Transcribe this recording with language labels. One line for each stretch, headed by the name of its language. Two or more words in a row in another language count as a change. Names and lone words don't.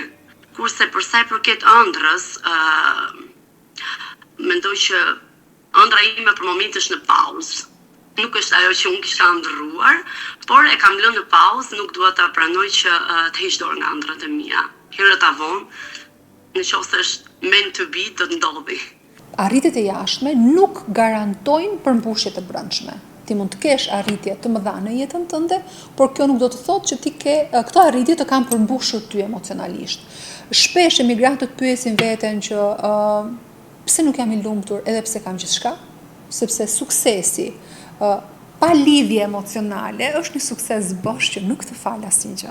Albanian: Kurse për sa i përket ëndrrës, mendoj që ëndra ime për moment është në pauzë. Nuk është ajo që unë kisha ndërruar, por e kam lënë në pauzë, nuk dua ta pranoj që të heq dorë nga ëndrat e mia. Herët avon, nëse është
English: meant to be,
Albanian: do të ndodhi. Arritjet e jashtme nuk garantojnë përmbushje të brendshme. Ti mund të kesh arritje të mëdha në jetën tënde, por kjo nuk do të thotë që ti ke këto arritje të kanë përmbushur ty emocionalisht. Shpesh emigrantët pyesin veten që pse nuk jam i lumtur edhe pse kam gjithçka, sepse suksesi pa lidhje emocionale është një sukses bosh që nuk të fal asnjë gjë.